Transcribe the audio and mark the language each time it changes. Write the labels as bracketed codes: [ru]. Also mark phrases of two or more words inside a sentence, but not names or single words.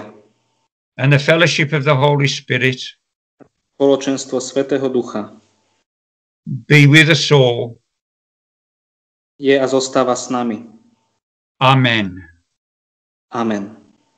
[en] and the fellowship of the Holy Spirit [sk] spoločenstvo Svätého Ducha [en] be with us all. [sk] Je a zostáva s nami. Amen. Amen.